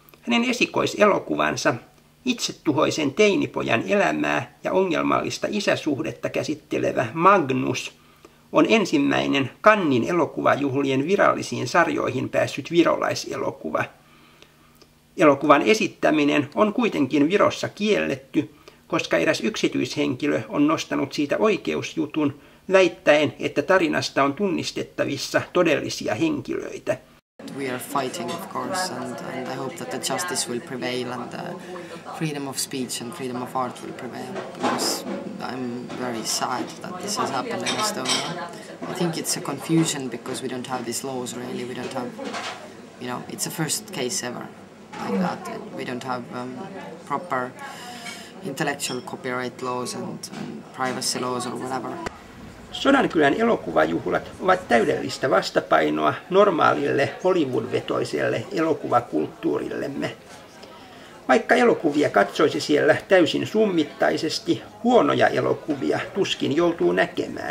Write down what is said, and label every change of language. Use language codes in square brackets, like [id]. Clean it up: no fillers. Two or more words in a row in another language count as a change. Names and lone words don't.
[fi] Hänen esikoiselokuvansa Itsetuhoisen teinipojan elämää ja ongelmallista isäsuhdetta käsittelevä Magnus on ensimmäinen Cannesin elokuvajuhlien virallisiin sarjoihin päässyt virolaiselokuva. Elokuvan esittäminen on kuitenkin Virossa kielletty, koska eräs yksityishenkilö on nostanut siitä oikeusjutun väittäen, että tarinasta on tunnistettavissa todellisia henkilöitä. [en] We are fighting, of course, and I hope that the justice will prevail and the freedom of speech and freedom of art will prevail, because I'm very sad that this has happened in Estonia. I think it's a confusion because we don't have these laws really. We don't have, it's a first case ever like that. We don't have proper intellectual copyright laws and privacy laws or whatever. [fi] Sodankylän elokuvajuhlat ovat täydellistä vastapainoa normaalille Hollywood-vetoiselle elokuvakulttuurillemme. Vaikka elokuvia katsoisi siellä täysin summittaisesti, huonoja elokuvia tuskin joutuu näkemään.